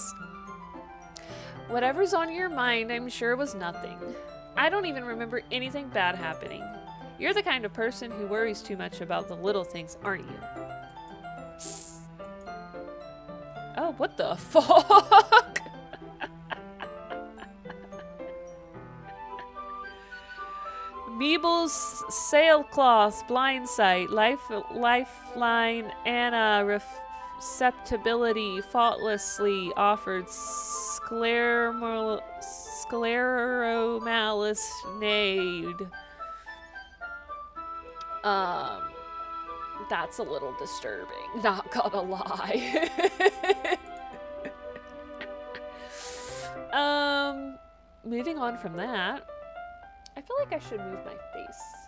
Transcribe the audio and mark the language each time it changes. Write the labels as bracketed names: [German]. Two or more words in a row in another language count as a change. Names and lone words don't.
[English] Whatever's on your mind, I'm sure was nothing. I don't even remember anything bad happening. You're the kind of person who worries too much about the little things, aren't you? Oh, what the fuck? Meebles, sailcloths, blindsight, lifeline, Anna, receptibility, faultlessly offered, scleromalis nade. That's a little disturbing, not gonna lie. Moving on from that, I feel like I should move my face.